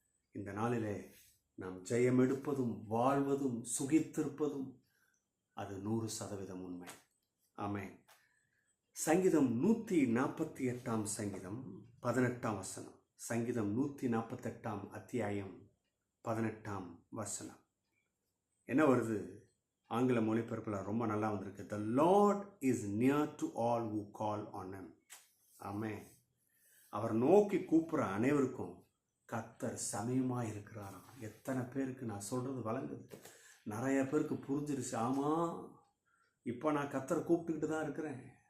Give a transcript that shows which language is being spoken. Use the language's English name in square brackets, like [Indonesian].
[Tamil] இந்த நாளிலே நாம் ஜெயம் எடுப்பதும் வாழ்வதும் சுகித்திருப்பதும் அது 100% உண்மை. ஆமென். சங்கீதம் 148 சங்கீதம் 18 வசனம். சங்கீதம் 148 அத்தியாயம் 18 வசனம் என்ன வருது? ஆங்கில மொழிபெயர்ப்பில் ரொம்ப நல்லா வந்திருக்கு. [English] The Lord is near to all who call on him. [Tamil] ஆமென். அவர் நோக்கி கூப்பிட்ற அனைவருக்கும் கர்த்தர் சமயமாக இருக்கிறாராம். எத்தனை பேருக்கு நான் சொல்கிறது வழங்குது? நிறைய பேருக்கு புரிஞ்சிருச்சு. ஆமாம், இப்போ நான் கர்த்தரை கூப்பிட்டுக்கிட்டு தான் இருக்கிறேன்.